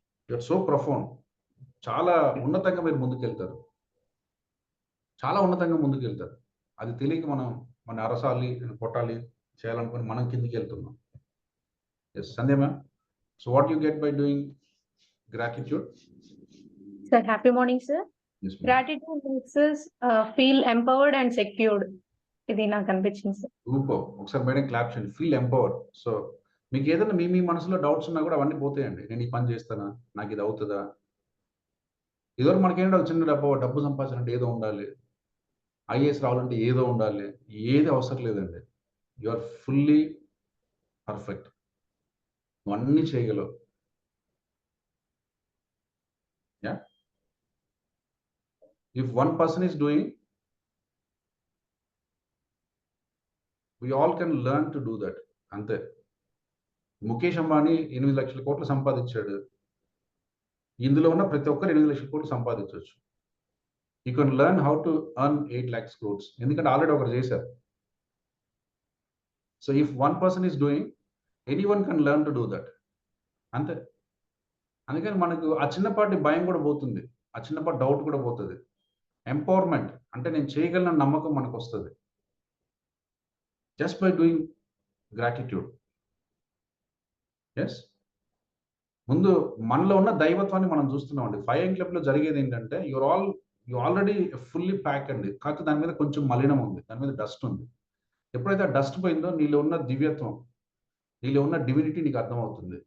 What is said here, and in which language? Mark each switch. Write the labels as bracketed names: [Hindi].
[English] you're so profound, [Telugu] చాలా ఉన్నతంగా మీరు ముందుకెళ్తారు, చాలా ఉన్నతంగా ముందుకెళ్తారు. అది తెలియక మన అరసాలి, కొట్టాలి చేయాలనుకుని మనం కిందికి వెళ్తున్నాం. [English] Yes Sandhya ma'am, so what you get by doing gratitude? Sir, happy morning, sir. Yes, ma'am. Gratitude makes us feel empowered and secured. [Telugu] ఇది నాకు అనిపించింది సార్. సూపర్. ఒకసారి మేడం క్లాప్ చేయండి. [English] Feel empowered. [Telugu] సో మీకు ఏదైనా మీ మనసులో డౌట్స్ ఉన్నా కూడా అవన్నీ పోతాయండి. నేను ఈ పని చేస్తానా, నాకు ఇది అవుతుందా, ఇదివరకు మనకేంటో చిన్న డబ్బు సంపాదించాలంటే ఏదో ఉండాలి, ఐఏఎస్ రావాలంటే ఏదో ఉండాలి, ఏది అవసరం లేదండి. [English] you are fully perfect, [Telugu] నువ్వు అన్నీ చేయగలవు. [English] Yeah, if one person is doing, we all can learn to do that. [Telugu] అంతే. ముఖేష్ అంబానీ 8 లక్షల కోట్లు సంపాదించాడు. ఇందులో ఉన్న ప్రతి ఒక్కరు 8 లక్షల కోట్లు సంపాదించవచ్చు. [English] you can learn how to earn 8 lakhs crores, [Telugu] ఎందుకంటే ఆల్రెడీ ఒకరు చేశారు. [English] So if one person is doing, anyone can learn to do that. [Telugu] అంతే. అందుకని మనకు ఆ చిన్నపాటి భయం కూడా పోతుంది, ఆ చిన్నపాటి డౌట్ కూడా పోతుంది. ఎంపవర్మెంట్ అంటే నేను చేయగలన నమ్మకం మనకు వస్తుంది. [English] just by doing gratitude. [Telugu] Yes, ముందు మనలో ఉన్న దైవత్వాన్ని మనం చూస్తున్నామండి. 5 Club లో జరిగేది ఏంటంటే [English] you already fully pack [Telugu] అండి, కాకపోతే దాని మీద కొంచెం మలినం ఉంది, దాని మీద డస్ట్ ఉంది. ఎప్పుడైతే ఆ డస్ట్ పోయిందో నీలో ఉన్న దివ్యత్వం, నీలో ఉన్న డివినిటీ నీకు అర్థమవుతుంది.